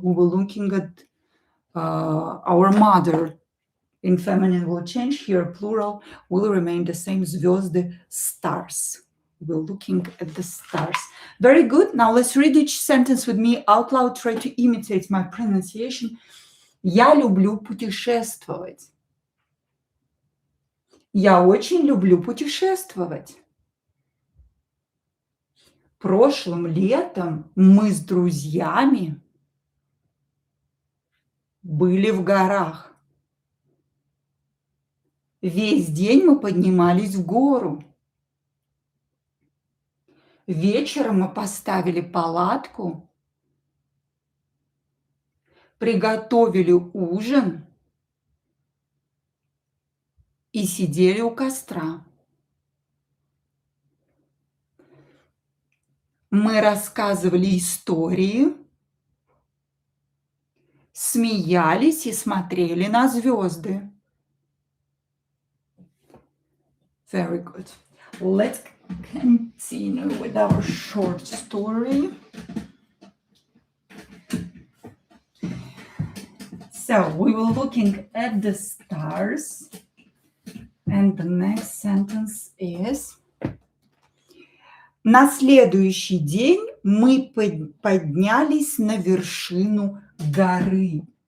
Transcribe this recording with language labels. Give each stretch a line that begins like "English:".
English: We were looking at our mother. In feminine will change. Here, plural will remain the same. Звезды, stars. We're looking at the stars. Very good. Now let's read each sentence with me out loud. Try to imitate my pronunciation.
Russian: Я люблю путешествовать. Я очень люблю путешествовать. Прошлым летом мы с друзьями были в горах. Весь день мы поднимались в гору. Вечером мы поставили палатку, приготовили ужин и сидели у костра. Мы рассказывали истории, смеялись и смотрели на звезды.
English: Very good. Let's continue with our short story. So we were looking at the stars. And the next sentence is:
Russian: на следующий день мы поднялись на вершину горы.